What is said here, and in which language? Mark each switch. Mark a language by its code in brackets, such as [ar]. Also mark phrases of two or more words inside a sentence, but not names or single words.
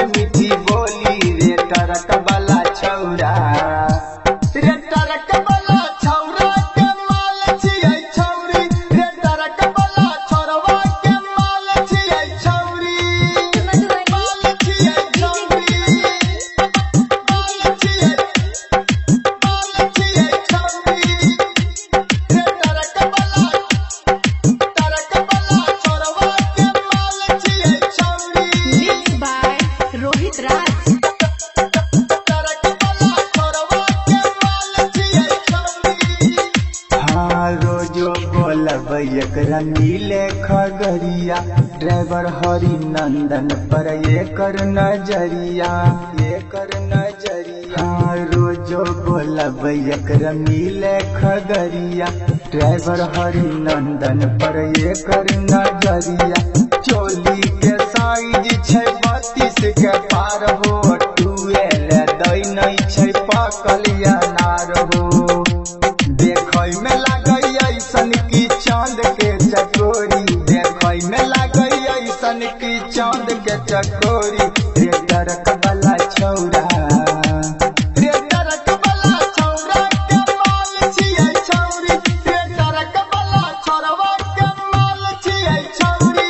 [anp] मीठी बोली रे टरक वाला छौरा रे टरक वाला छौरा के माल छियै छौरी रे टरक वाला छौरवा के माल छियै छौरी माल छियै छौरी माल छियै छौरी रे टरक वाला छौरवा के माल छियै छौरी। [en] Mixed by Rohit Raj. [anp] रोजो बोलबै एकरा मिले खगड़िया ड्राइवर हरि नंदन पर एकर नजरिया रोजो बोलबै एकरा मिले खगड़िया ड्राइवर हरि नंदन पर एकर नजरिया चोली के साइज छै 32 के पार हो टुएल दै नै छै पकल अनार हो देखै में लागै ऐसन की चांद के चकोरी देखै में लागै ऐसन की चांद के चकोरी रे टरक वाला छौरा रे टरक वाला छौरा के माल छियै छौरी रे टरक वाला छौरवा के माल छियै छौरी